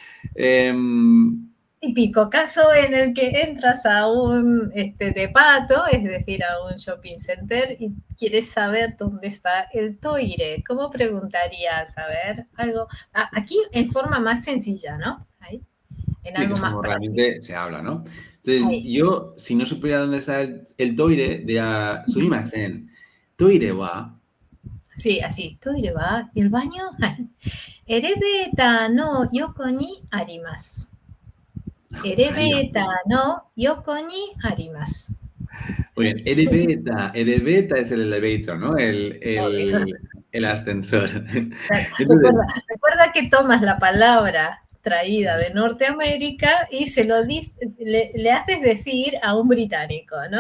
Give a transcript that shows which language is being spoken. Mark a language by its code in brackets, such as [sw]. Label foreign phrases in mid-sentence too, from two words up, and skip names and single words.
[es] Típico caso en el que entras a un depato, es decir, a un shopping center y quieres saber dónde está el toire. ¿Cómo preguntarías? A ver, algo. Aquí en forma más sencilla, ¿no? Ahí. En sí, algo que más como práctico. realmente se habla, ¿no? Entonces, Ahí. yo, si no supiera dónde está el toire, diría, [ja] sumimasen, toire wa. [es] Sí, así. ¿Toire va? ¿Y el baño? [ja] Elevator no yoko ni arimasu. Elevator no yoko ni arimasu. [es] Muy bien, eleveta es el elevator, ¿no? El ascensor. Entonces, Recuerda que tomas la palabra traída de Norteamérica y le haces decir a un británico, ¿no?